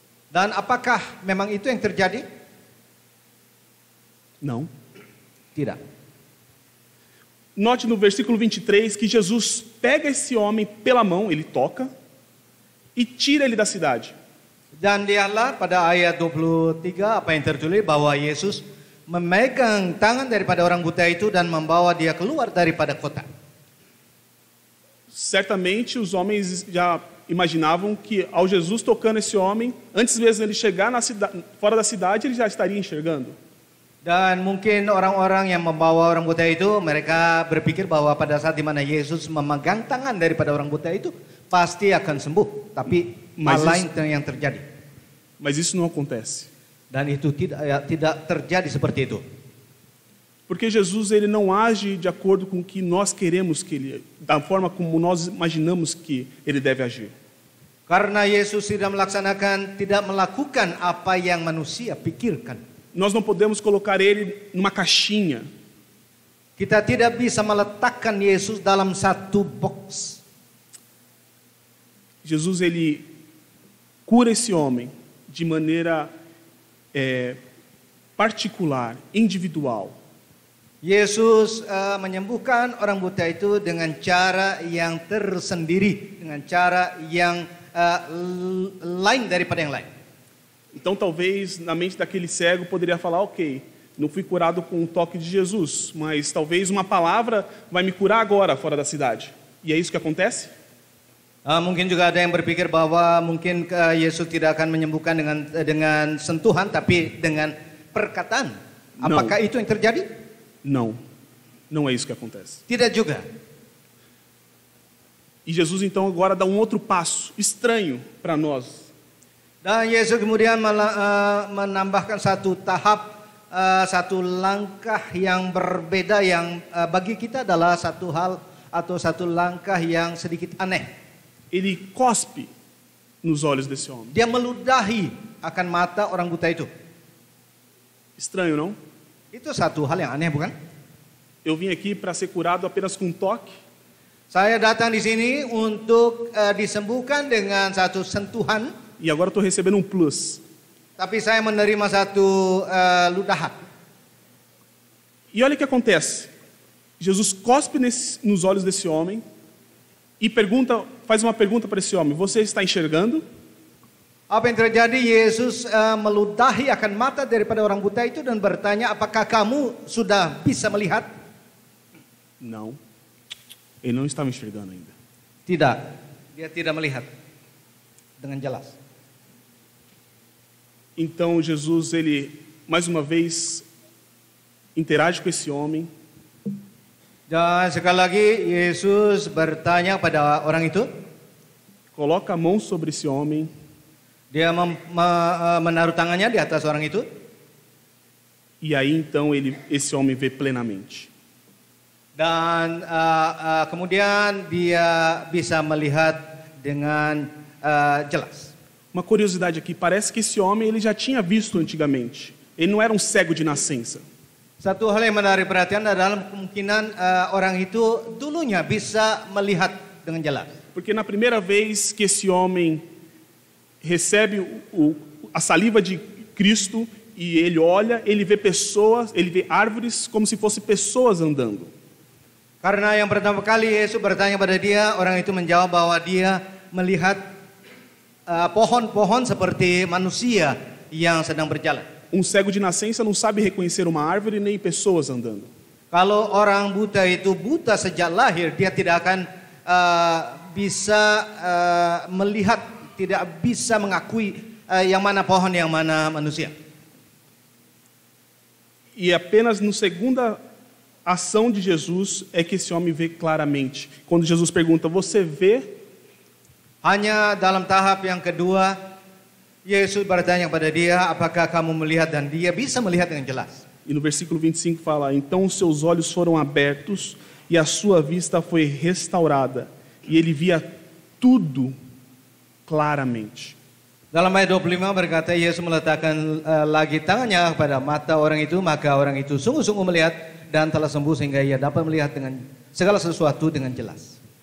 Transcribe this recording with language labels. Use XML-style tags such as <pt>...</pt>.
<id>Dan apakah memang itu yang terjadi?</id> <pt>Não.</pt> <id>Tidak.</id> <pt>Note no versículo 23 que Jesus pega esse homem pela mão, ele toca, e tira ele da cidade.</pt> <id>Dan lihatlah pada ayat 23 apa yang tertulis bahwa Yesus memegang tangan daripada orang buta itu dan membawa dia keluar daripada kota.</id> <pt>Certamente os homens já imaginavam que ao Jesus tocando esse homem, antes mesmo ele chegar fora da cidade, ele já estaria enxergando.</pt> <id>Dan mungkin orang-orang yang membawa orang buta itu, mereka berpikir bahwa pada saat di mana Yesus memegang tangan daripada orang buta itu, pasti akan sembuh. Tapi hal lain yang terjadi.</id> <pt>Mas isso não acontece.</pt> <id>Dan itu tidak terjadi seperti itu.</id> <pt>Porque Jesus ele não age de acordo com o que nós queremos que ele, da forma como nós imaginamos que ele deve agir.</pt> <id>Karena Yesus tidak melakukan apa yang manusia pikirkan.</id> <pt>Nós não podemos colocar ele numa caixinha.</pt> <id>Kita tidak bisa meletakkan Yesus dalam satu box.</id> <pt>Jesus ele cura esse homem de maneira particular, individual.</pt> <id>Yesus menyembuhkan orang buta itu dengan cara yang tersendiri, dengan cara yang lain daripada yang lain.</id> <pt>Então talvez na mente daquele cego poderia falar, ok, não fui curado com o toque de Jesus, mas talvez uma palavra vai me curar agora fora da cidade. E é isso que acontece?</pt> <id>Mungkin juga ada yang berpikir bahwa mungkin Yesus tidak akan menyembuhkan dengan sentuhan, tapi dengan perkataan. Apakah itu yang terjadi?</id> <pt>Não, não é isso que acontece.</pt> <id>Tidak juga.</id> <pt>E Jesus então agora dá outro passo estranho para nós.</pt> <id>Dan Yesus kemudian menambahkan satu tahap, satu langkah yang berbeda yang bagi kita adalah satu hal atau satu langkah yang sedikit aneh.</id> <pt>Ele cospe nos olhos desse homem.</pt> <id>Dia meludahi akan mata orang buta itu.</id> <pt>Estranho, não?</pt> <id>Itu satu hal yang aneh, bukan?</id> <pt>Eu vim aqui para ser curado apenas com um toque.</pt> <id>Saya datang di sini untuk disembuhkan dengan satu sentuhan,</id> <pt>E agora estou recebendo um plus.</pt> <id>tapi saya menerima satu ludahan.</id> <pt>E olha o que acontece. Jesus cospe nos olhos desse homem e faz uma pergunta para esse homem: você está enxergando?</pt> <id>Apa yang terjadi? Yesus meludahi akan mata daripada orang buta itu dan bertanya, apakah kamu sudah bisa melihat?</id> <pt>Não. Ele não estava enxergando ainda.</pt> <id>Tidak, dia tidak melihat dengan jelas.</id> <pt>Então Jesus, ele mais uma vez interage com esse homem.</pt> <id>Dan sekali lagi Yesus bertanya pada orang itu.</id> <pt>Coloca a mão sobre esse homem.</pt> <id>Dia menaruh tangannya di atas orang itu.</id> <pt>E aí então esse homem vê plenamente.</pt> <id>Dan kemudian dia bisa melihat dengan jelas.</id> <pt>Uma curiosidade aqui, parece que esse homem ele já tinha visto antigamente. Ele não era um cego de nascença.</pt> <id>Satu hal yang menarik perhatian adalah kemungkinan orang itu dulunya bisa melihat dengan jelas.</id> <pt>Porque na primeira vez que esse homem recebe a saliva de Cristo e ele olha, ele vê pessoas, ele vê árvores como se fossem pessoas andando.</pt> <id>Karena yang pertama kali Yesus bertanya pada dia, orang itu menjawab bahwa dia melihat pohon-pohon seperti manusia yang sedang berjalan.</id> <pt>Um cego de nascença não sabe reconhecer uma árvore nem pessoas andando.</pt> <id>Kalau orang buta itu buta sejak lahir, dia tidak akan bisa melihat, tidak bisa mengakui yang mana pohon, yang mana manusia.</id> <pt>E apenas no segunda ação de Jesus é que esse homem vê claramente. Quando Jesus pergunta, você vê?</pt> <id>Hanya dalam tahap yang kedua, Yesus bertanya kepada dia, apakah kamu melihat? Dan dia bisa melihat dengan jelas.</id> <pt>E no versículo 25 fala, então os seus olhos foram abertos e a sua vista foi restaurada. E ele via tudo claramente.</pt> <id>Dalam ayat 25 berkata, Yesus meletakkan lagi tangannya pada mata orang itu, maka orang itu sungguh-sungguh melihat dan telah sembuh sehingga ia dapat melihat dengan segala sesuatu dengan jelas.</id>